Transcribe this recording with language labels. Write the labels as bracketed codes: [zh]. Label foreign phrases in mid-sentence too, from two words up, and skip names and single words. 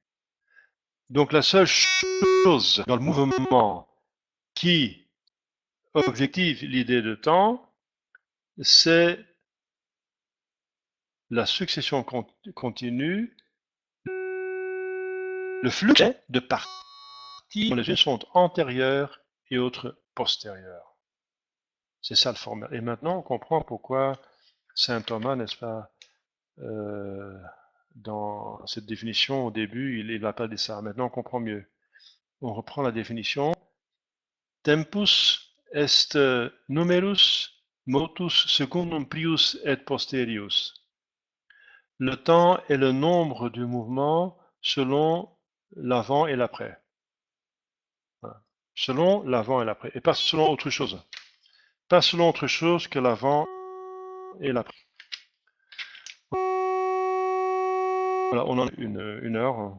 [fr] Donc la seule chose dans le mouvement qui objective l'idée de temps, c'est la succession continue, le flux de parties dont les unes sont antérieures et autres postérieures. C'est ça le format. Et maintenant, on comprend pourquoi saint Thomas, n'est-ce pas, dans cette définition, au début, il n'a pas dit ça. Maintenant, on comprend mieux. On reprend la définition. [la] Tempus est numerus motus secundum prius et posterius. [fr] Le temps est le nombre du mouvement selon l'avant et l'après. Voilà. Selon l'avant et l'après. Et pas selon autre chose. Pas selon autre chose que l'avant et l'après. Voilà, on en a une heure.